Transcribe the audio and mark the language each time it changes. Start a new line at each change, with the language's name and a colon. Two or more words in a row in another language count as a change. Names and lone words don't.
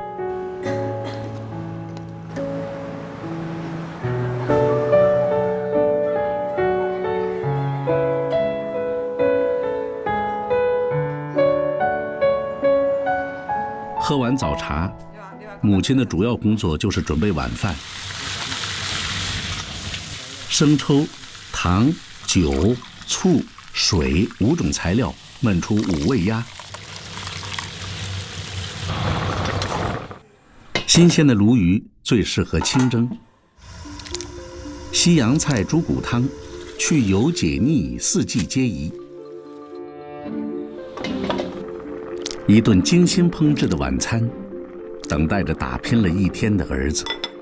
Chinese: 喝完早茶，母親的主要工作就是準備晚飯。生抽、糖、酒、醋、水5種材料燜出5味鴨。新鲜的鲈鱼最适合清蒸。西洋菜猪骨汤，去油解腻，四季皆宜。一顿精心烹制的晚餐，等待着打拼了一天的儿子。